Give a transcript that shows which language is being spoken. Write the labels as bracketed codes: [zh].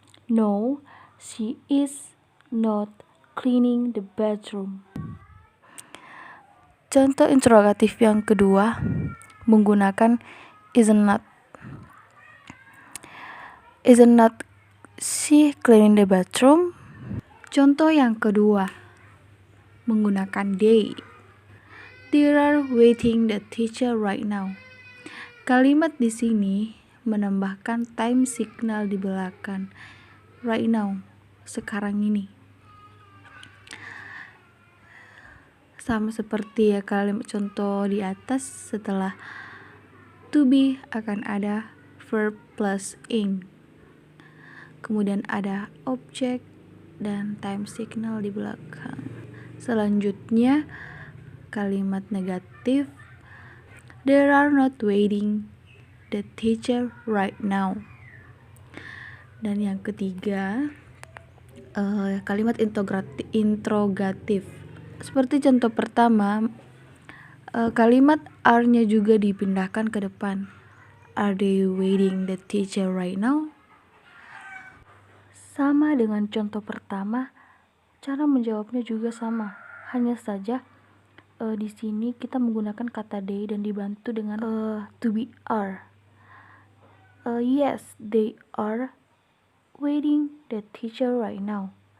[en] No, she is not cleaning the bathroom. [id] Contoh interrogatif yang kedua menggunakan isn't not. [en] Isn't not she cleaning the bathroom? [id] Contoh yang kedua menggunakan they. [en] They are waiting the teacher right now. [id] Kalimat di sini menambahkan time signal di belakang. [en] Right now, [id] sekarang ini. Sama seperti kalimat contoh di atas, setelah to be akan ada verb plus ing. Kemudian ada objek dan time signal di belakang. Selanjutnya kalimat negatif. [en] They are not waiting the teacher right now. [id] Dan yang ketiga kalimat interrogatif. Seperti contoh pertama, kalimat are-nya juga dipindahkan ke depan. [en] Are they waiting the teacher right now? [id] Sama dengan contoh pertama, cara menjawabnya juga sama. Hanya saja di sini kita menggunakan kata they dan dibantu dengan to be are. [en] Yes, they are waiting the teacher right now.